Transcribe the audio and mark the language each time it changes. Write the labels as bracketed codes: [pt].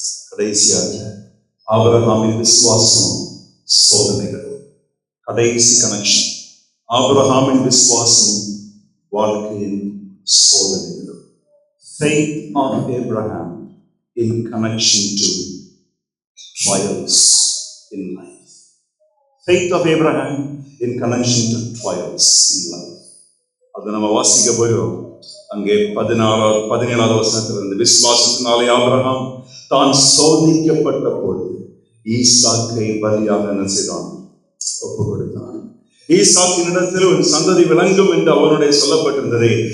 [ta] கடைசியாக ஆபிரகாமின் விசுவாசம் சோதனைகள். கடைசி கனெக்ஷன், ஆபிரகாமின் விசுவாசம் வாழ்க்கையின் சோதனைகள். [en] Faith of Abraham in connection to trials in life. Faith of Abraham in connection to trials in life. [ta] அது நம்ம வாசிக்க போகிறோம். அங்கே 17வது வசனத்திலிருந்து, விசுவாசத்தினாலே ஆபிரகாம் தான் சோதிக்கப்பட்ட போது ஈசாக்கை பலியாக என்ன செய்தான்? ஒப்பு கொடுத்தான். ஈசாக்கினிடத்தில் ஒரு சந்ததி விளங்கும் என்று அவனுடைய சொல்லப்பட்டிருந்ததே.